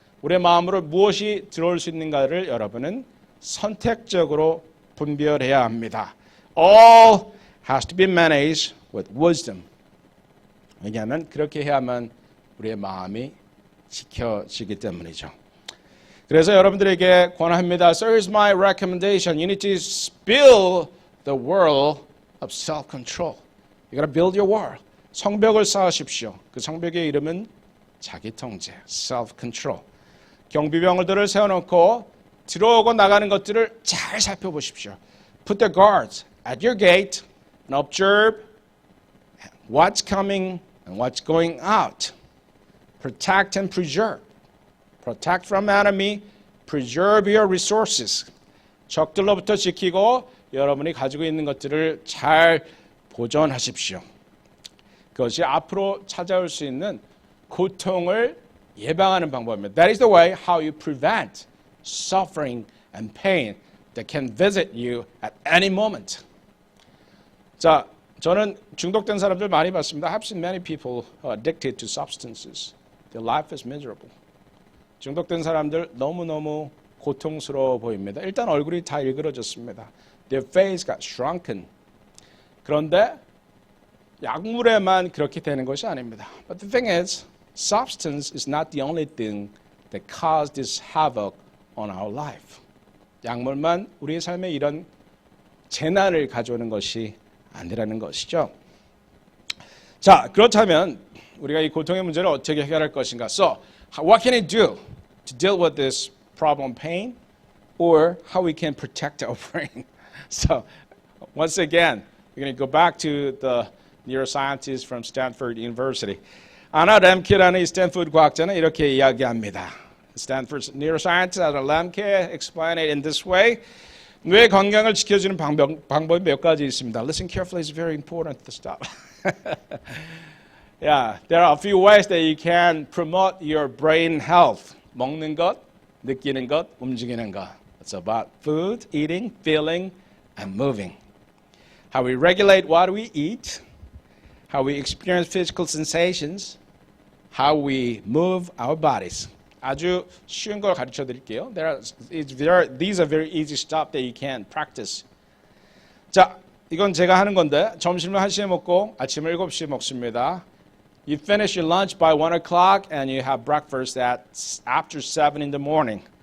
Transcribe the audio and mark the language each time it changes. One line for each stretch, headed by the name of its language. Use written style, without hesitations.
Korean: 우리의 마음으로 무엇이 들어올 수 있는가를 여러분은 선택적으로 분별해야 합니다.
English: All has to be managed with wisdom.
Korean: 왜냐하면 그렇게 해야만 우리의 마음이 지켜지기 때문이죠. 그래서 여러분들에게 권합니다.
English: So here's my recommendation. You need to build the world of self-control. You gotta build your wall.
Korean: 성벽을 쌓으십시오. 그 성벽의 이름은 자기 통제, self-control. 경비병들을 세워놓고 들어오고 나가는 것들을 잘 살펴보십시오.
English: Put the guards at your gate and observe what's coming and what's going out. Protect and preserve. Protect from enemy. Preserve your resources.
Korean: 적들로부터 지키고 여러분이 가지고 있는 것들을 잘 보존하십시오. 그것이 앞으로 찾아올 수 있는 고통을 예방하는 방법입니다.
English: That is the way how you prevent suffering and pain that can visit you at any moment.
Korean: 자, 저는 중독된 사람들 많이 봤습니다.
English: I have seen many people addicted to substances. Their life is miserable.
Korean: 중독된 사람들 너무너무 고통스러워 보입니다. 일단 얼굴이 다 일그러졌습니다.
English: Their face got shrunken.
Korean: 그런데 약물에만 그렇게 되는 것이 아닙니다.
English: But the thing is, substance is not the only thing that caused this havoc on our life.
Korean: 약물만 우리의 삶에 이런 재난을 가져오는 것이 아니라는 것이죠. 자, 그렇다면 우리가 이 고통의 문제를 어떻게 해결할 것인가?
English: So, what can we do to deal with this problem pain, or how we can protect our brain? So, once again, we're going to go back to the neuroscientist from Stanford University.
Korean: 아나 램케라는 이 스탠포드 과학자는 이렇게 이야기합니다.
English: Stanford neuroscientist 아나 램케 explained it in this way.
Korean: 뇌 건강을 지켜주는 방법이 몇 가지 있습니다.
English: Listen carefully, it's very important to stop. Yeah, there are a few ways that you can promote your brain health.
Korean: 먹는 것, 느끼는 것, 움직이는 것.
English: It's about food, eating, feeling, and moving. How we regulate what we eat, how we experience physical sensations, how we move our bodies.
Korean: 아주 쉬운 걸 가르쳐 드릴게요.
English: These are very easy stuff that you can practice.
Korean: 자, 이건 제가 하는 건데 점심을 1시에 먹고 아침을 7시에 먹습니다.
English: You finish your lunch by 1 o'clock and you have breakfast at after 7 in the morning.